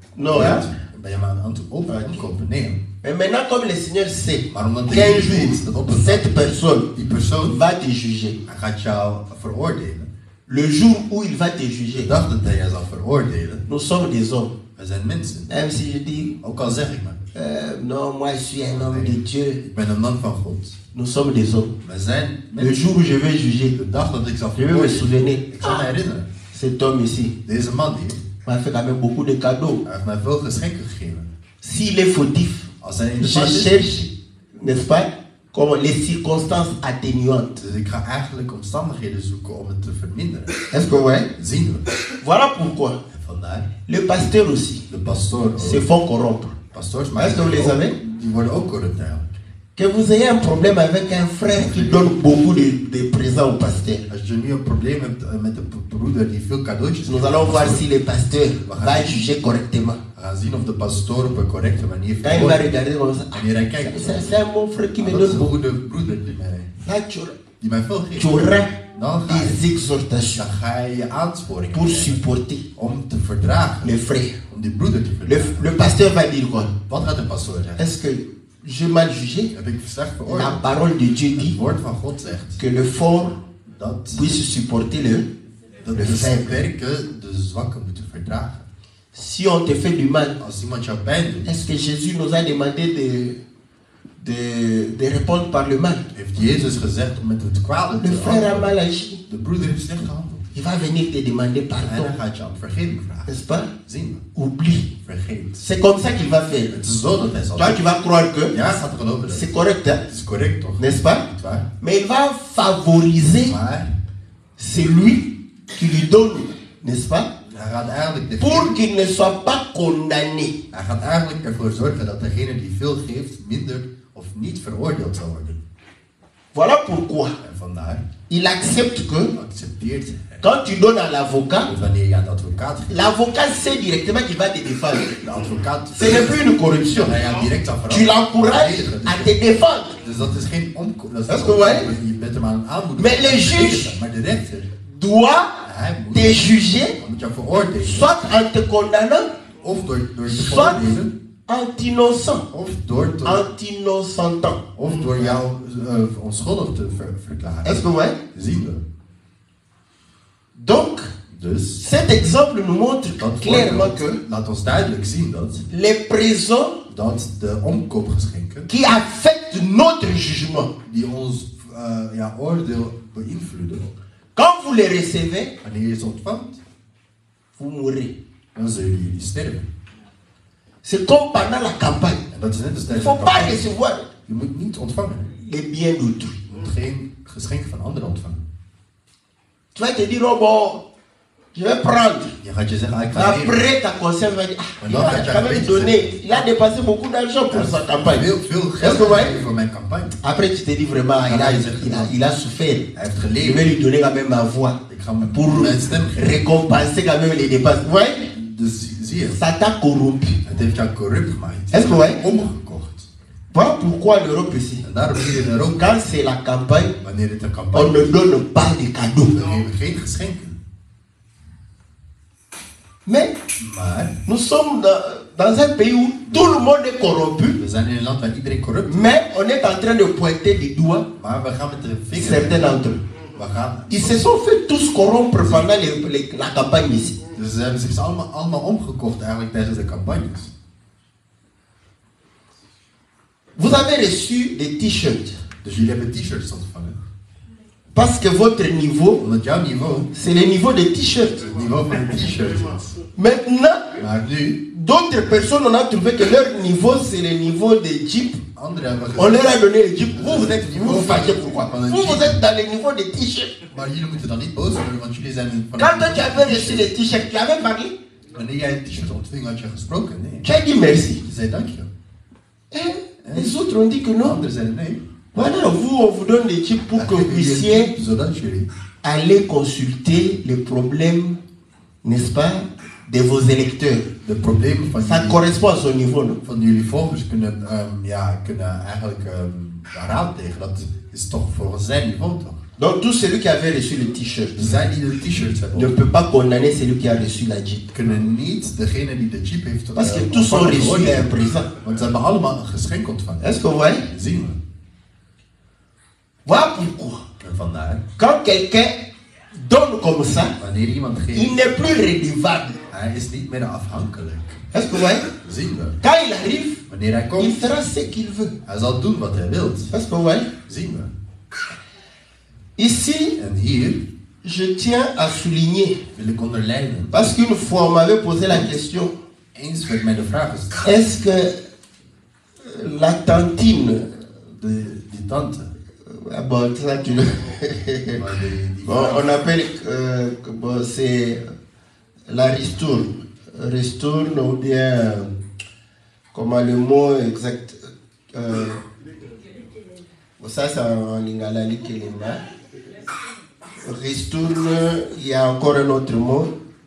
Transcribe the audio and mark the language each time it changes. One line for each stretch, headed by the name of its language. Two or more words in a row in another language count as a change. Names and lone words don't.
French: Non, hein?
Dutch: ben je hem aan het opkopen? Nee.
French: Mais maintenant, comme le Seigneur sait
Dutch: Maar omdat de
French: qu'un
Dutch: Heer
French: jour,
Dutch: weet dat op een dag
French: cette personne
Dutch: die persoon
French: va te juger,
Dutch: hij gaat jou veroordelen.
French: le jour où il va te
Dutch: De
French: juger,
Dutch: dag dat hij jou zal veroordelen,
French: nous sommes des hommes.
Dutch: we zijn mensen.
French: Même si je dis,
Dutch: Ook al zeg ik maar,
French: non, moi je suis un homme de Dieu,
Dutch: ik ben een man van God.
French: nous sommes des hommes.
Dutch: We zijn
French: Le
Dutch: mensen.
French: jour où je vais juger,
Dutch: De dag dat ik zal
French: je vais me
Dutch: veroordelen,
French: souvenir,
Dutch: ik zal me herinneren.
French: cet homme ici
Dutch: Deze man hier,
French: m'a fait quand même beaucoup de cadeaux.
Dutch: hij heeft mij veel geschenken gegeven.
French: S'il est fautif,
Dutch: Als hij in
French: je
Dutch: de fout is,
French: cherche, n'est-ce pas, comme les circonstances atténuantes.
Dutch: dus ik ga eigenlijk omstandigheden zoeken om het te verminderen.
French: Est-ce que vous voyez?
Dutch: Zien we.
French: Voilà pourquoi
Dutch: En vandaar,
French: le pasteur aussi
Dutch: de pastoor
French: se
Dutch: ook.
French: font corrompre.
Dutch: Pastoors,
French: Est-ce que vous les avez?
Dutch: die worden ook corrupt eigenlijk.
French: Que vous ayez un problème avec un frère qui donne beaucoup de présents au pasteur.
Dutch: Als je nu een probleem hebt met een broeder die veel cadeautjes
French: Nous
Dutch: geeft,
French: allons voir si le pasteur
Dutch: Wacht.
French: va juger correctement.
Dutch: we gaan zien of de pastoor op een correcte manier
French: Quand il va
Dutch: verwoordt.
French: regarder comme ça,
Dutch: Wanneer hij kijkt,
French: c'est un bon frère qui me
Dutch: dat is
French: donne
Dutch: een
French: beaucoup.
Dutch: goede broeder die mij...
French: Là,
Dutch: die mij veel geeft,
French: tu auras
Dutch: dan
French: des exhortations
Dutch: ga je je aansporingen
French: pour
Dutch: krijgen
French: supporter
Dutch: om te verdragen,
French: les frères.
Dutch: om die broeder te verdragen.
French: Le pasteur va dire quoi?
Dutch: Wat gaat de pastoor zeggen?
French: Est-ce que j'ai mal jugé?
Dutch: Heb ik slecht
French: La
Dutch: veroordeeld?
French: parole de Dieu
Dutch: Het
French: dit
Dutch: woord van God zegt
French: que le fort
Dutch: dat
French: puisse supporter le
Dutch: de sterke de zwakke moeten verdragen.
French: Si on te fait du mal,
Dutch: Als iemand jou pijn doet,
French: est-ce que Jésus nous a demandé de répondre par le mal?
Dutch: heeft Jezus gezegd om met het kwade te
French: Le frère a
Dutch: handelen.
French: mal agi.
Dutch: De broeder heeft slecht gehandeld.
French: Il va venir te demander
Dutch: En
French: pardon,
Dutch: dan gaat je om vergeving vragen.
French: n'est-ce pas?
Dutch: Zien
French: Oublie.
Dutch: we, vergeet.
French: C'est comme ça qu'il va faire.
Dutch: Het is zo dat hij zal
French: Toi, tu vas croire que
Dutch: Ja, gaat geloven dat.
French: c'est correct, hein?
Dutch: Het is correct toch?
French: N'est-ce pas?
Dutch: Niet waar?
French: Mais il va favoriser
Dutch: Maar
French: celui qui lui donne, n'est-ce pas?
Dutch: hij gaat eigenlijk
French: Pour qu'il ne soit pas condamné.
Dutch: Hij gaat eigenlijk ervoor zorgen dat degene die veel geeft minder of niet veroordeeld zal worden.
French: Voilà pourquoi
Dutch: En vandaar
French: il accepte que
Dutch: accepteert hij
French: quand tu donnes à l'avocat,
Dutch: dat wanneer je aan de advocaat geeft,
French: l'avocat sait directement qu'il va te défendre.
Dutch: de advocaat
French: Ce n'est plus une corruption.
Dutch: hij gaat direct aan
French: Tu l'encourages à te défendre.
Dutch: Dus dat is geen omkoop.
French: Est-ce que vous voyez?
Dutch: Je bent hem aan het aanmoedigen.
French: Mais le juge
Dutch: Maar de rechter,
French: doit
Dutch: hij moet,
French: te juger,
Dutch: hij moet jou veroordelen.
French: soit en te condamnant,
Dutch: Of door te
French: soit
Dutch: veroordelen,
French: en t'innocent,
Dutch: of door
French: en t'innocentant.
Dutch: of door jou onschuldig te verklaren.
French: Est-ce que vous voyez?
Dutch: Zien we.
French: Donc,
Dutch: Dus
French: cet exemple nous montre
Dutch: dat
French: clairement
Dutch: voorbeeld
French: que
Dutch: laat ons duidelijk zien dat
French: les présents
Dutch: de omkoopgeschenken
French: qui affectent notre jugement,
Dutch: die ons oordeel beïnvloeden,
French: quand vous les recevez,
Dutch: wanneer je ze ontvangt,
French: vous mourrez.
Dutch: dan zullen jullie sterven.
French: C'est comme pendant la campagne.
Dutch: En dat is net als
French: Il ne
Dutch: tijdens
French: faut
Dutch: de
French: pas
Dutch: campagne.
French: recevoir
Dutch: Je moet niet ontvangen.
French: les biens d'autrui.
Dutch: Je moet geen geschenk van anderen ontvangen.
French: Tu vas te dire, oh bon, je vais prendre.
Dutch: Je gaat je zeggen, ik ga nemen.
French: Après, ta conscience va dire, ah,
Dutch: Maar
French: il
Dutch: dan
French: a
Dutch: gaat je
French: quand même
Dutch: geweten
French: donné.
Dutch: zeggen,
French: Il a dépensé beaucoup d'argent pour sa campagne.
Dutch: veel
French: Est-ce
Dutch: geld
French: que vous voyez?
Dutch: gegeven voor mijn campagne.
French: Après, tu te dis vraiment, il a souffert.
Dutch: Hij heeft
French: Je
Dutch: geleden.
French: vais lui donner quand même ma voix
Dutch: Ik ga hem
French: pour
Dutch: mijn stem geven.
French: récompenser quand même les dépenses. Vous voyez?
Dutch: Dus zie je,
French: Ça t'a corrompu.
Dutch: het heeft jou corrupt gemaakt.
French: Est-ce que vous voyez?
Dutch: Omgekocht.
French: Voilà pourquoi l'Europe ici.
Dutch: En daarom zie je in Europa,
French: Quand c'est la campagne,
Dutch: wanneer het een
French: on
Dutch: campagne
French: ne donne pas de cadeaux.
Dutch: dan geven we geen geschenken.
French: Mais
Dutch: Maar
French: nous sommes dans un pays où tout le monde est corrompu,
Dutch: we zijn in een land waar iedereen corrupt is.
French: mais on est en train de pointer du doigt
Dutch: Maar we gaan met de vinger.
French: certains d'entre eux.
Dutch: We gaan.
French: Ils se sont fait tous corrompre pendant la campagne ici.
Dutch: Dus ze hebben zich allemaal omgekocht eigenlijk tijdens de campagnes.
French: Vous avez reçu des t-shirts
Dutch: Dus jullie hebben t-shirts ontvangen.
French: parce que votre niveau,
Dutch: Omdat jouw niveau
French: c'est le niveau des t-shirts.
Dutch: het niveau van een t-shirt is.
French: Maintenant,
Dutch: Maar nu,
French: d'autres personnes, on a trouvé que leur niveau, c'est le niveau des jeeps.
Dutch: anderen hebben
French: On
Dutch: gezegd,
French: leur a donné les jeeps. Vous vous fâchez pourquoi? Vous êtes dans le niveau des t-shirts.
Dutch: maar jullie moeten dan niet boos worden, want jullie zijn van
French: Quand toi tu avais reçu les t-shirts, tu avais parlé.
Dutch: Wanneer jij een t-shirt ontving, had je gesproken? Nee.
French: Tu as dit merci.
Dutch: Je zei dank je.
French: Et les autres ont dit que non.
Dutch: Anderen zeiden nee.
French: Voilà, vous, on vous donne des chips pour que vous puissiez
Dutch: Zodat jullie
French: aller consulter les problèmes, n'est-ce pas, de vos électeurs.
Dutch: de problemen
French: Ça correspond à son niveau, non?
Dutch: van jullie volgers kunnen eigenlijk raadplegen. Dat is toch volgens zijn niveau toch?
French: Donc tout celui qui avait reçu le t-shirt
Dutch: Dus zij die de t-shirts
French: ne
Dutch: hebben,
French: peut pas condamner celui qui a reçu la jeep.
Dutch: kunnen niet degene die de chip heeft
French: Parce que tous ont
Dutch: ontvangen
French: reçu un
Dutch: veroordelen.
French: présent.
Dutch: Want ze hebben allemaal een geschenk ontvangen.
French: Est-ce que vous voyez?
Dutch: Zien we.
French: Voilà pourquoi.
Dutch: En vandaar,
French: Quand quelqu'un donne comme ça,
Dutch: wanneer iemand
French: il
Dutch: geeft,
French: n'est plus redevable.
Dutch: hij is niet meer afhankelijk.
French: Est-ce que vous voyez?
Dutch: Zien we.
French: Quand il arrive,
Dutch: Wanneer hij
French: il
Dutch: komt,
French: fera ce qu'il veut.
Dutch: hij zal doen wat hij wil.
French: Est-ce que vous voyez?
Dutch: Zien we.
French: Ici,
Dutch: En hier
French: je tiens à souligner,
Dutch: wil ik onderlijnen.
French: parce qu'une fois on m'avait posé la question,
Dutch: Eens werd mij de vraag gesteld.
French: est-ce que la tantine,
Dutch: Die tante.
French: ah bon, ça tu le...
Dutch: Maar die
French: Bon, on appelle, bon, c'est la ristourne. Ristourne ou bien, comment le mot exact, ça c'est en lingala likelema. Ristourne, il y a encore un autre mot.